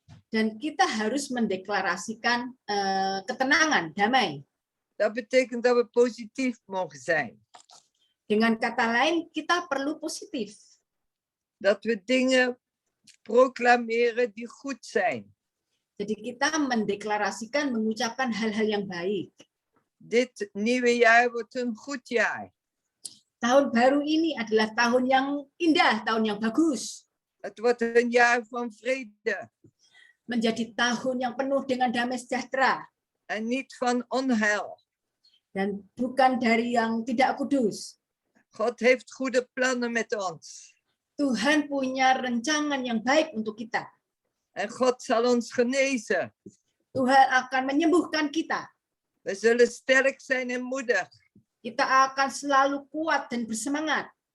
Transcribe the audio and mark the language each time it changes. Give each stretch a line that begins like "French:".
Indonesian: Dan kita harus mendeklarasikan ketenangan, damai.
Dutch: Dat betekent dat we positief mogen zijn.
Indonesian: Dengan kata lain, kita perlu positif.
Dutch: Dat we dingen proclameren die goed zijn.
Indonesian: Jadi kita mendeklarasikan, mengucapkan hal-hal yang baik.
Dutch: Dit nieuwe jaar wordt een goed jaar.
Indonesian: Tahun baru ini adalah tahun yang indah, tahun yang bagus.
Dutch: Het wordt een jaar van vrede.
Indonesian: Menjadi tahun yang penuh dengan damai sejahtera.
Dutch: En niet van onheil.
Indonesian: Dan bukan dari yang tidak kudus.
Dutch: God heeft goede plannen met ons.
Indonesian: Tuhan punya rencangan yang baik untuk kita.
Dutch: En God zal ons genezen.
Indonesian: Tuhan akan menyembuhkan kita.
Dutch: We zullen sterk zijn en moedig.
Indonesian: Kita akan selalu kuat dan bersemangat.